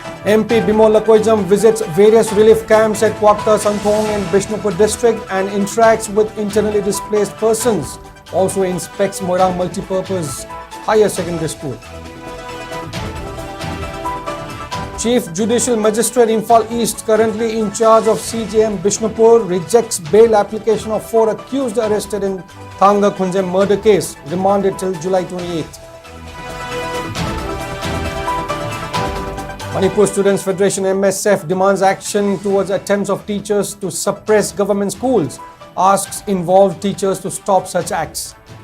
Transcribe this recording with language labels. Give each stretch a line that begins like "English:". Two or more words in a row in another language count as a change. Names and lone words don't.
English: MP Bimol Lakoijam visits various relief camps at Kwakta, Santhong and Bishnupur district and interacts with internally displaced persons. Also inspects Moirang Multipurpose Higher Secondary School. Chief Judicial Magistrate Imphal East, currently in charge of CJM Bishnupur, rejects bail application of 4 accused arrested in Thanga Khunjem murder case, remanded till July 28th. Manipur Students Federation MSF demands action towards attempts of teachers to suppress government schools, asks involved teachers to stop such acts.